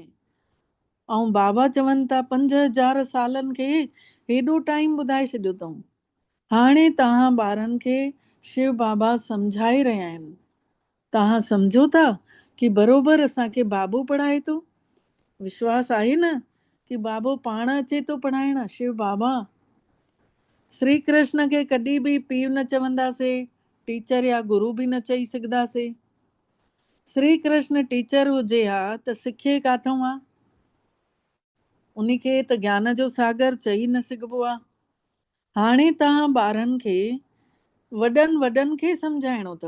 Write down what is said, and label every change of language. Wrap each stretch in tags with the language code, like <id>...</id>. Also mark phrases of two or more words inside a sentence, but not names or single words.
<sd>ऐं बाबा चवनि था 5000 सालनि खे हेॾो टाइम ॿुधाए छॾियो अथऊं। हाणे तव्हां ॿारनि खे शिव बाबा सम्झाए रहिया आहिनि। तव्हां सम्झो था कि बराबरि असांखे बाबो पढ़ाए थो? विश्वास आहे न कि बाबो पाण अचे थो पढ़ाइण? शिव बाबा श्री कृष्ण खे कॾहिं बि पीउ न चवंदासीं, टीचर या गुरु बि न चई सघंदासीं। श्री कृष्ण टीचर हुजे हा त सिखे काथऊं आहे? उनखे त ज्ञान जो सागर चई न सघिबो आहे। हाणे तव्हां ॿारनि खे वॾनि वॾनि खे सम्झाइणो अथव।</sd>